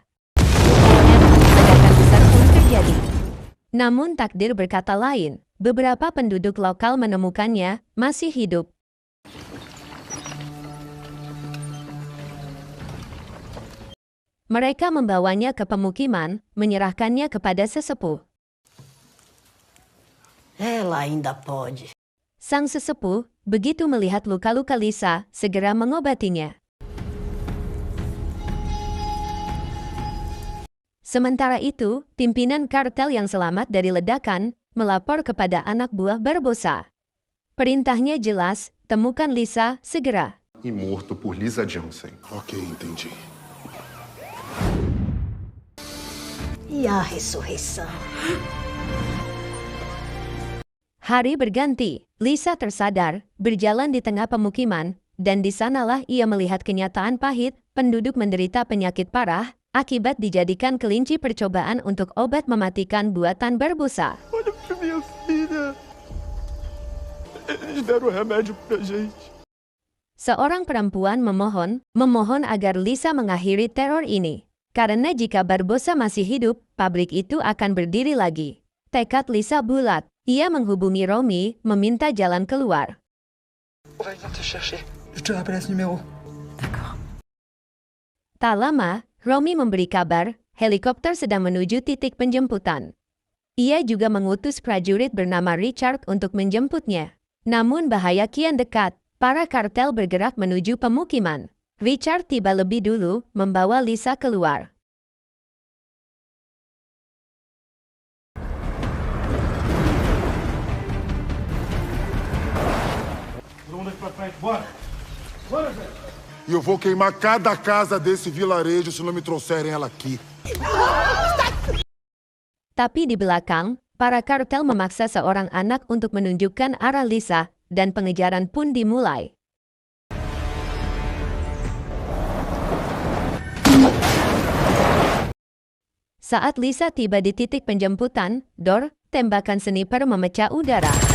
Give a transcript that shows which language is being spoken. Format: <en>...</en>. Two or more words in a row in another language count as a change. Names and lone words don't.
<id>Ledakan besar pun terjadi. Namun takdir berkata lain, beberapa penduduk lokal menemukannya masih hidup. Mereka membawanya ke pemukiman, menyerahkannya kepada sesepuh.</id> <pt>Ela ainda pode.</pt> <id>Sang sesepuh, begitu melihat luka-luka Lisa, segera mengobatinya. Sementara itu, pimpinan kartel yang selamat dari ledakan melapor kepada anak buah Barbosa. Perintahnya jelas, temukan Lisa segera.</id> <pt>E morto por Lisa Johnson. Ok, entendi. E a ressurreição?</pt> <id>Hari berganti, Lisa tersadar, berjalan di tengah pemukiman, dan di sanalah ia melihat kenyataan pahit, penduduk menderita penyakit parah, akibat dijadikan kelinci percobaan untuk obat mematikan buatan berbusa.</id> <pt>Olha pra minha filha. Eles deram remédio pra gente.</pt> <id>Seorang perempuan memohon agar Lisa mengakhiri teror ini. Karena jika Barbosa masih hidup, pabrik itu akan berdiri lagi. Tekad Lisa bulat. Ia menghubungi Romy, meminta jalan keluar.</id> <fr>On va venir te chercher. Je te rappelle à ce numéro. D'accord.</fr> <id>Tak lama, Romy memberi kabar, helikopter sedang menuju titik penjemputan. Ia juga mengutus prajurit bernama Richard untuk menjemputnya. Namun bahaya kian dekat, para kartel bergerak menuju pemukiman. Richard tiba lebih dulu, membawa Lisa keluar.</id> <pt>E eu vou queimar cada casa desse vilarejo se não me trouxerem ela aqui.</pt> <id>Tapi di belakang, para kartel memaksa seorang anak untuk menunjukkan arah Lisa, dan pengejaran pun dimulai. Saat Lisa tiba di titik penjemputan, tembakan sniper memecah udara.</id>